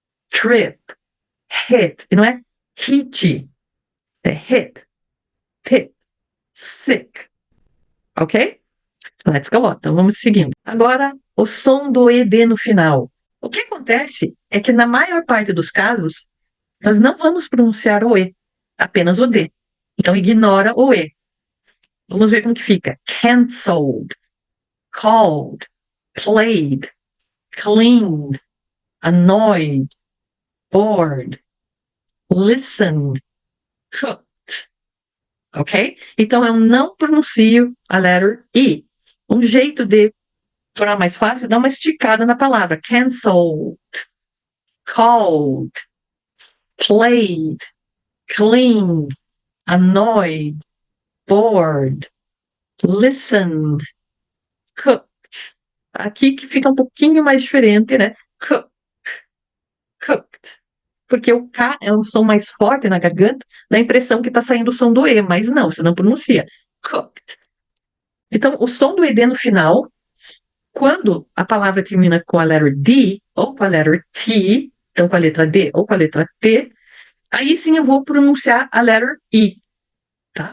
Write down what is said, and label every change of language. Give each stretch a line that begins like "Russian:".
English: Trip, hit.
Portuguese: E não é hit, é hit,
English: pick, sick.
Portuguese: Ok?
English: Let's go on.
Portuguese: Então, vamos seguindo. Agora, o som do ED no final. O que acontece é que, na maior parte dos casos, nós não vamos pronunciar o E, apenas o D. Então, ignora o E. Vamos ver como que fica.
English: Cancelled, called, played, cleaned, annoyed, bored, listened, cooked.
Portuguese: Ok? Então, eu não pronuncio a letra I. Um jeito de tornar mais fácil, dá uma esticada na palavra.
English: Canceled, called, played, cleaned, annoyed, bored, listened, cooked.
Portuguese: Aqui que fica um pouquinho mais diferente, né? Cooked. Porque o K é um som mais forte na garganta, dá a impressão que está saindo o som do E, mas não, você não pronuncia. Cooked. Então, o som do ED no final, quando a palavra termina com a letra D ou com a letra T, então com a letra D ou com a letra T, aí sim eu vou pronunciar a letra I, tá?